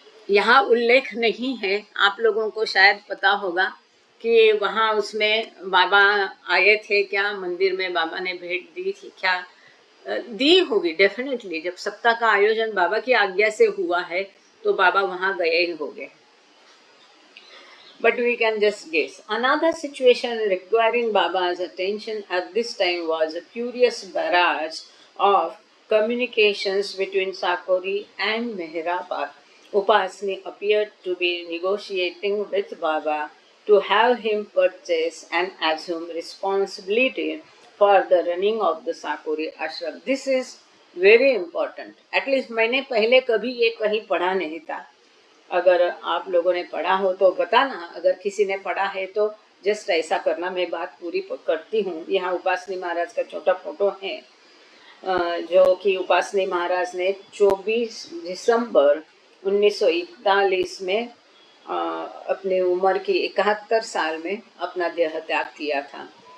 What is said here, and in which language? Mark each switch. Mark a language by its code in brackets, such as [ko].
[hi] यहाँ उल्लेख नहीं है, आप लोगों को शायद पता होगा कि वहाँ उसमें बाबा आए थे क्या, मंदिर में बाबा ने भेंट दी थी क्या? दी होगी डेफिनेटली। जब सप्ताह का आयोजन बाबा की आज्ञा से हुआ है तो बाबा वहाँ गए ही होंगे। [en] But we can just guess. Another situation requiring Baba's attention at this time was a curious barrage of communications between Sakori and Meherabad. Upasni appeared to be negotiating with Baba to have him purchase and assume responsibility for the running of the Sakori ashram. This is very important. At least [hi] मैंने पहले कभी ये कहीं पढ़ा नहीं था। अगर आप लोगों ने पढ़ा हो तो बताना, अगर किसी ने पढ़ा है तो जस्ट ऐसा करना। मैं बात पूरी करती हूँ। यहाँ उपासनी महाराज का छोटा फोटो है जो कि उपासनी महाराज ने 24 दिसंबर 1941 में अपनी उम्र की 71 साल में अपना देह त्याग किया था।